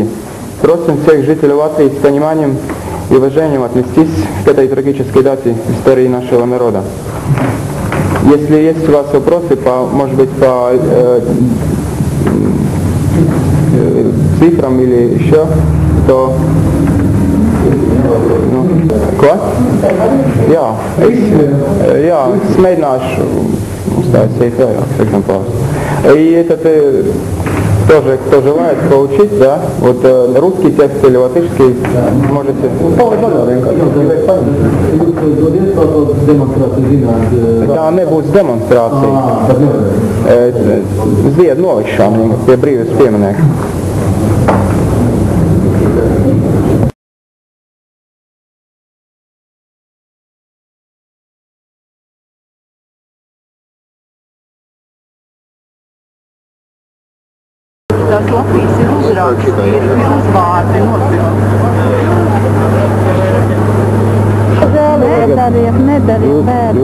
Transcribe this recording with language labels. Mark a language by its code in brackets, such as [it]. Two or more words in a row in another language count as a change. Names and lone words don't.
[ru] Просим всех жителей Латвии с пониманием и уважением отнестись к этой трагической дате в истории нашего народа. Если есть у вас вопросы, может быть, по цифрам или еще, то... [lv] Ko? Jā, es mēģināšu uztaisīt vairākus eksemplārus. [ru] И этот тоже, кто желает получить, да, вот русский текст или латышский, можете... [lv] Tā nebūs demonstrācija. Ziedu nolikšana pie brīvības pieminieka. Tas Latvijas ir uzraksts, ir uzvārdi nedariet bērni.